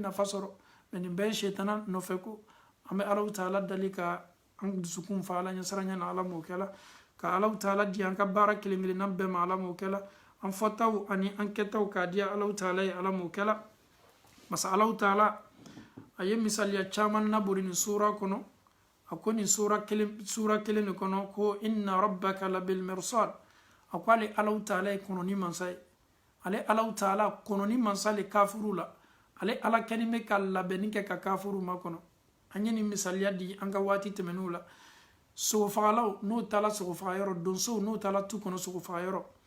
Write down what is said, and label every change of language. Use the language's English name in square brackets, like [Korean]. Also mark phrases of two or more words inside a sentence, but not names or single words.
[Bambara] nafa sɔrɔ mais nin bɛɛ ye shetana nɔfɛ ko an bɛ Allahu Taala dali ka an dusukun fa Ala ɲɛsaranya na Ala m'o kɛla ka Allahu Taala di an ka baara kelen kelenna bɛɛ ma Ala m'o kɛla an fɔtaw ani an kɛtaw k'a di Allahu Taala ye Ala m'o kɛla masa Allahu Taala a ye misaliya caman labori nin sura kɔnɔ a ko nin sura kelen de kɔnɔ ko [Arabic] إن ربك لبالمرصاد [Bambara] a ko ale Allahu Taala ye kɔnɔni mansa ye ale Allahu Taala kɔnɔni mansa le kafiru la ale Ala kɛni bɛ ka labɛnni kɛ ka kafiru makɔnɔ an ye nin misaliya di an ka waati tɛmɛnenw la sogofagalaw n'o taala sogofagayɔrɔ donsow n'o taala tu kɔnɔ sogofagayɔrɔ